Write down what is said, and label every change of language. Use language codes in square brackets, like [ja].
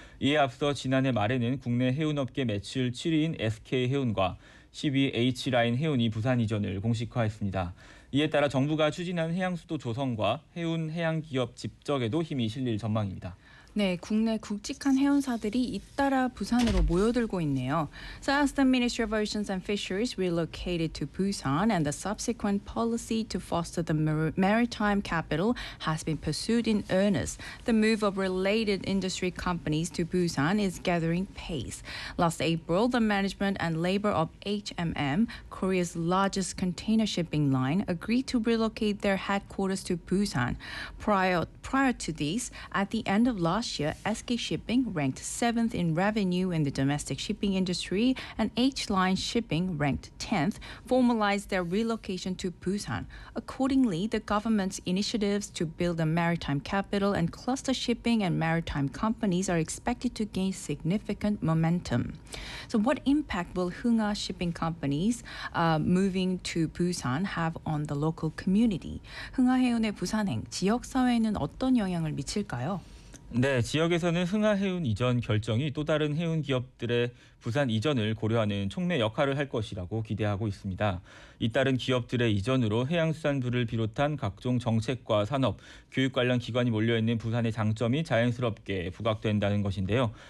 [ko] 이에 앞서 지난해 말에는 국내 해운업계 매출 7위인 SK해운과 10위 H라인 해운이 부산 이전을 공식화했습니다. 이에 따라 정부가 추진한 해양수도 조성과 해운 해양기업 집적에도 힘이 실릴 전망입니다. 네, 국내 굵직한 해운사들이 잇따라 부산으로 모여들고 있네요. [en] So as the Ministry of Oceans and Fisheries relocated to Busan and the subsequent policy to foster the maritime capital has been pursued in earnest, the move of related industry companies to Busan is gathering pace. Last April, the management and labor of HMM, Korea's largest container shipping line, agreed to relocate their headquarters to Busan. Prior to this, at the end of last year, SK Shipping ranked 7th in revenue in the domestic shipping industry, and H-Line Shipping ranked 10th, formalized their relocation to Busan. Accordingly, the government's initiatives to build a maritime capital and cluster shipping and maritime companies are expected to gain significant momentum. So what impact will Hunga Shipping Companies moving to Busan have on the local community? [ko] Hunga 해운의 부산행, 지역사회에는 어떤 영향을 미칠까요? 네, 지역에서는 흥하 해운 이전 결정이 또 다른 해운 기업들의 부산 이전을 고려하는 촉매 역할을 할 것이라고 기대하고 있습니다. 이따른 기업들의 이전으로 해양수산부를 비롯한 각종 정책과 산업, 교육 관련 기관이 몰려있는 부산의 장점이 자연스럽게 부각된다는 것인데요.